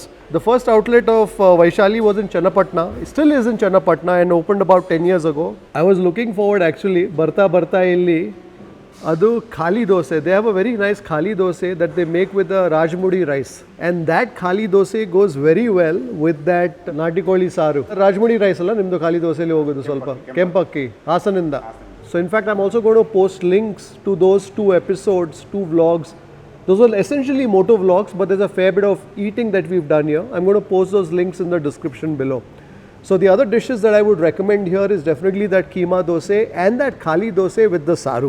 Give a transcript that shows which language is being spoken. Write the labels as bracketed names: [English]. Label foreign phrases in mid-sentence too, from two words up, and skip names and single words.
[English] The first outlet of Vaishali was in Chanrayapatna. It still is in Chanrayapatna and opened about 10 years ago. I was looking forward actually, [Kannada] ಬರ್ತಾ ಇಲ್ಲಿ. ಅದು ಖಾಲಿ ದೋಸೆ. [English] They have a very nice khali dosae that they make with the rajmudi rice. And that khali dosae goes very well with that Naati Koli Saaru. [Kannada] ರಾಜಮುಡಿ rice ಅಲ್ಲ ನಿಮ್ದು ಖಾಲಿ ದೋಸೆ ಲಿ ಹೋಗುದು ಸ್ವಲ್ಪ. ಕೆಂಪಕ್ಕಿ, ಹಾಸನಿಂದ. [English] So in fact, I'm also going to post links to those 2 episodes, 2 vlogs. Those are essentially moto vlogs, but there's a fair bit of eating that we've done here. I'm going to post those links in the description below. So the other dishes that I would recommend here is definitely that keema dosae and that khali dosae with the saru.